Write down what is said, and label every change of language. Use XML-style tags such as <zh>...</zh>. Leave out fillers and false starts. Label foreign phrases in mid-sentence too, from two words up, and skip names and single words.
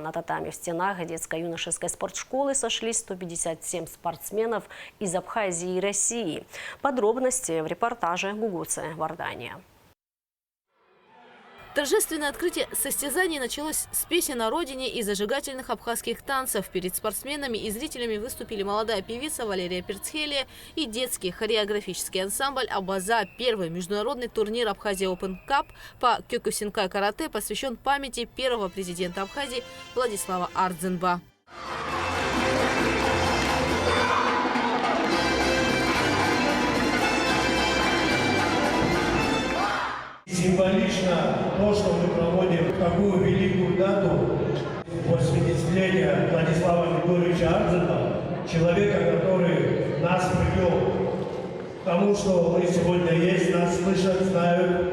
<ru>На татами в стенах детско-юношеской спортшколы сошлись 157 спортсменов из Абхазии и России. Подробности в репортаже Гугуце Вардания. Торжественное открытие состязаний началось с песен о родине и зажигательных абхазских танцев. Перед спортсменами и зрителями выступили молодая певица Валерия Перцхелия и детский хореографический ансамбль «Абаза». Первый международный турнир Абхазия Open Cup по кёкусинкай карате посвящен памяти первого президента Абхазии Владислава Ардзенба. Символично то, что мы проводим такую великую дату 80-летия Владислава Григорьевича Ардзенба, человека, который нас привел к тому, что мы сегодня есть, нас слышат, знают.</ru>